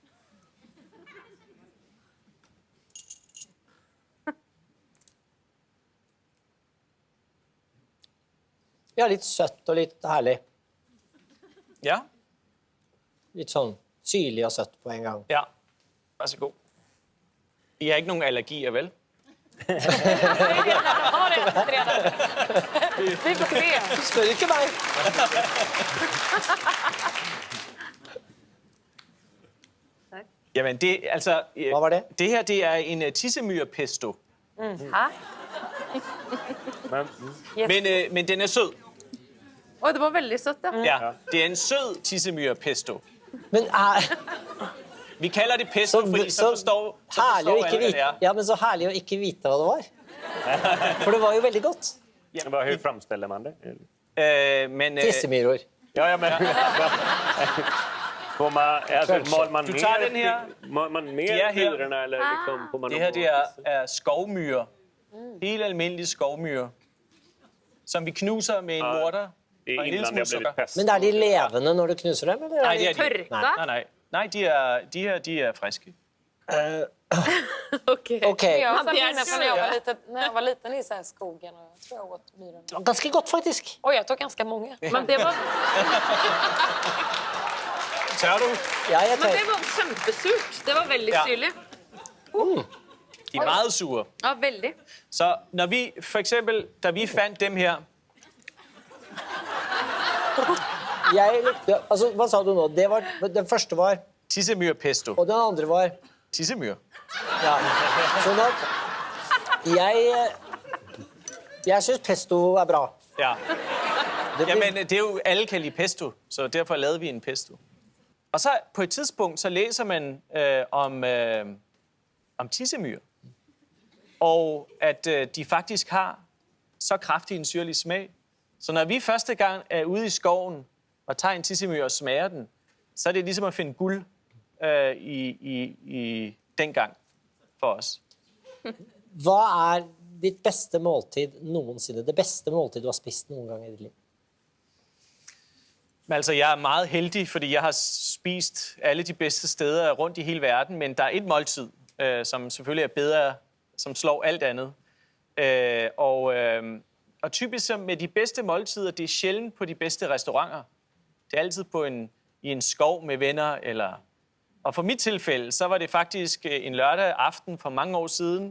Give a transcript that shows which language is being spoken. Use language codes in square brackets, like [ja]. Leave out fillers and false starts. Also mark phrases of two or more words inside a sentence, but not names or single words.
[no] Ja, litt søtt og litt herlig. Ja? Litt sånn syrlig og søtt på en gang. Ja. Vær så god. [da] I har ikke nogen allergier, vel? [no] Vi får se. Spør ikke meg! [da] Jamen, det, altså... Hvad var det? Det her, det er en tissemyrepesto. Hæ? Men den er sød. [sv] Oj, det var väldigt sött. [da] Ja, det er en sød tissemyrepesto. Men Vi kalder det pesto, fordi så forstår [no] herlig å ikke [da] alle, hvad det [no] vite, [da] er. [no] ja, men så herlig å ikke vite hva det var. For det var jo veldig godt. [sv] Bara, hur framställer man det? Men Tissemyror. Ja, men... Får man, alltså, mal man [da] Du tager den her. [sv] Mal man [da] De [sv] ner [da] er her. [sv] myrorna eller liksom, får man [da] det her, det er skovmyrer. Helt almindelige skovmyrer. Som vi knuser med en morter [sv] det [da] og [sv] är [da] en lille [sv] innan [da] smule [sv] det har [da] sukker. [sv] blivit pest. [da] Men er de levende når du knuser dem, eller? Nej, det er de. [no] Tørka? [da] Nej, de er friske. [sv] Okej. Okej. Jag [da] Han [sv] minns bjärnar när jag var liten i så här skogen och jag tror jag åt myrorna. [da] Ganske godt, faktisk. [sv] Oj, jag tog ganska många. Men det var, [da] Tør du? Ja, jeg [sv] men det tar... [no] var kjempesurt. [sv] Det var väldigt [da] Ja. [sv] syrligt. [da] De er meget sure. [sv] Ja, väldigt. [da] Så når vi, for eksempel, da vi fandt dem her, [no] Altså, hva sa du nå? Den første var, [da] tissemyrepesto. [no] og den andre var... [da] Tissemyre. [no] Ja. Sånn at jeg synes pesto er bra. Ja. Det blir- [da] Jamen, det er jo, alle kan lide pesto, så derfor lavede vi en pesto. Og så på et tidspunkt, så læser man om tissemyr. Og at de faktisk har så kraftig en syrlig smag. Så når vi første gang er ude i skoven og tager en tissemyr og smager den, så er det ligesom at finde guld i den gang for os. [no] Hva er ditt beste måltid nogensinde? Det beste måltid du har spist noen gang i ditt liv? [da] Men altså, jeg er meget heldig, fordi jeg har spist alle de bedste steder rundt i hele verden, men der er et måltid, som selvfølgelig er bedre, som slår alt andet. Og typisk med de bedste måltider, det er sjældent på de bedste restauranter. Det er altid i en skov med venner. Og for mit tilfælde, så var det faktisk en lørdag aften for mange år siden.